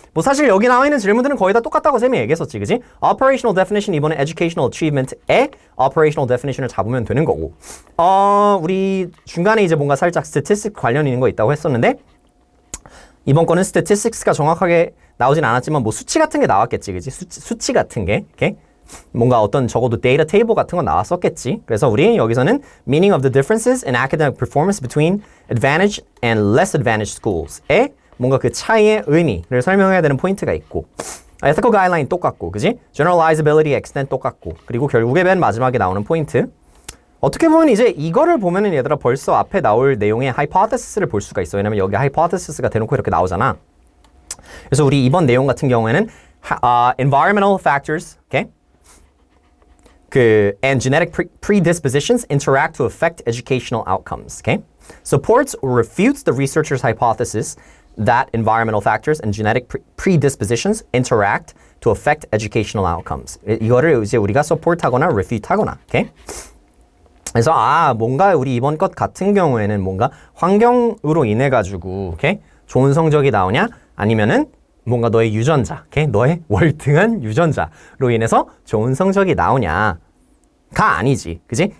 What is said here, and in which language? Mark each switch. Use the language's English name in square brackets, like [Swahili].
[Korean] 뭐 사실 여기 나와 있는 질문들은 거의 다 똑같다고 쌤이 얘기했었지, 그지? Operational definition 이번에 educational achievement의 operational definition을 잡으면 되는 거고, 우리 중간에 이제 뭔가 살짝 statistics 관련 있는 거 있다고 했었는데 이번 거는 statistics가 정확하게 나오진 않았지만 뭐 수치 같은 게 나왔겠지, 그지? 수치 같은 게, okay? 뭔가 어떤 적어도 데이터 테이블 같은 건 나왔었겠지. 그래서 우리 여기서는 [English] meaning of the differences in academic performance between advantaged and less advantaged schools. [Korean] 에 뭔가 그 차이의 의미를 설명해야 되는 포인트가 있고, ethical guideline 똑같고, 그지? generalizability extent 똑같고, 그리고 결국에 맨 마지막에 나오는 포인트. 어떻게 보면 이제 이거를 보면은 얘들아 벌써 앞에 나올 내용의 hypothesis를 볼 수가 있어. 왜냐면 여기 hypothesis가 대놓고 이렇게 나오잖아. 그래서 우리 이번 내용 같은 경우에는 environmental factors, okay? [English] and genetic predispositions interact to affect educational outcomes, okay? Supports or refutes the researcher's hypothesis that environmental factors and genetic predispositions interact to affect educational outcomes. [Korean] 이거를 이제 우리가 support하거나 refute하거나, okay? 그래서 뭔가 우리 이번 것 같은 경우에는 뭔가 환경으로 인해 가지고, okay? 좋은 성적이 나오냐? 아니면은 뭔가 너의 유전자, okay? 너의 월등한 유전자로 인해서 좋은 성적이 나오냐가 아니지, 그지?